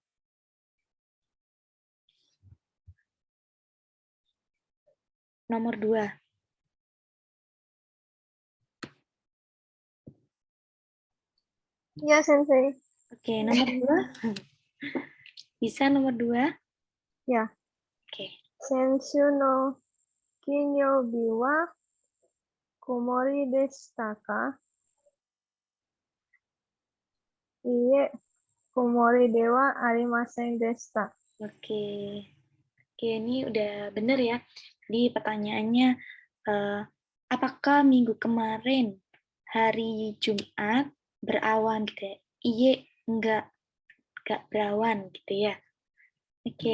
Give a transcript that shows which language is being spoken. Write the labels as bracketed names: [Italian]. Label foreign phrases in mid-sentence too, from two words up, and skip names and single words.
[Indonesian] Nomor 2. Ya, Sensei. Oke, nomor 2. Bisa nomor 2? Ya. Oke. [Japanese] 先週の金曜日は曇りでしたか? いいえ、曇りではありませんでした. [Indonesian] Oke. Oke, ini udah bener ya. Jadi pertanyaannya, apakah minggu kemarin hari Jumat berawan gitu ya? Iya, enggak berawan gitu ya. Oke.